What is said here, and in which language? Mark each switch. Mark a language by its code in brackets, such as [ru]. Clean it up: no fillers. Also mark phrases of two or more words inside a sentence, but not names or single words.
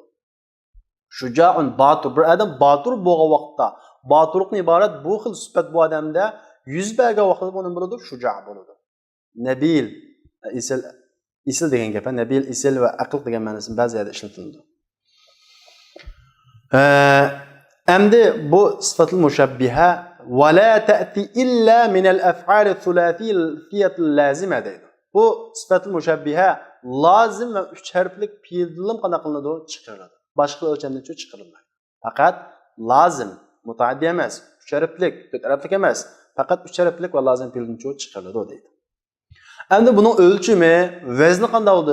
[uz] Shuja'un batur, bir odam batur bo'lgan vaqtda, baturlikdan iborat bu xil sifat bu odamda yuz bergan vaqtda bu nima bo'ladi? Shuja' bo'ladi. Nabil, isil degan gap, nabil, isil va aql degan ma'nosini ba'zi yerda ishlatiladi. Endi bu [ar] الصفة المشبهة ولا تأتي إلا من الأفعال الثلاثية اللازمة deydi. [uz] Bu [ar] الصفة المشبهة [uz] lozim va uch harflik fe'ldan qanday qilinadi? Chiqariladi. Boshqa o'lchamdan chiqarilmaydi. Faqat lozim, mutaaddi emas, uch harflik, to'rt harflik emas, faqat uch harflik va lozim fe'ldan chiqariladi deydi. Endi buning o'lchami, vazni qanday bo'ldi?